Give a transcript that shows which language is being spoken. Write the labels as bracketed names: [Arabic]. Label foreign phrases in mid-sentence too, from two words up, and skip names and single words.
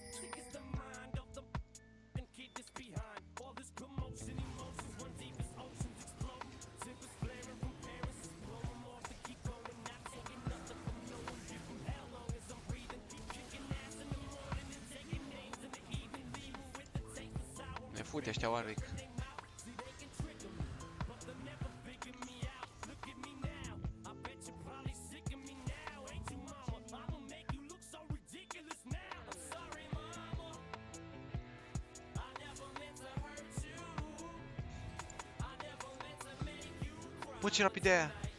[English] Think it's the mind of the kid that's behind. All this commotion, emotions run deep as oceans explode. Tempers flaring from Paris, blow 'em off to keep going. Not taking nothing from no one. Give 'em hell long as I'm breathing. Keep kicking ass in the morning and taking names in the evening. Leaving with the taste of sour. [Romanian] Ne fute ăștia oarbic. [English] See, they can trick 'em, but they'll never figure me out. Look at me now, I bet you're probably sick of me now, ain't you, mama? I'ma make you look so ridiculous now. I'm sorry, mama. I never meant to hurt you. I never meant to make you cry. [Romanian] Bă, ce rapide aia.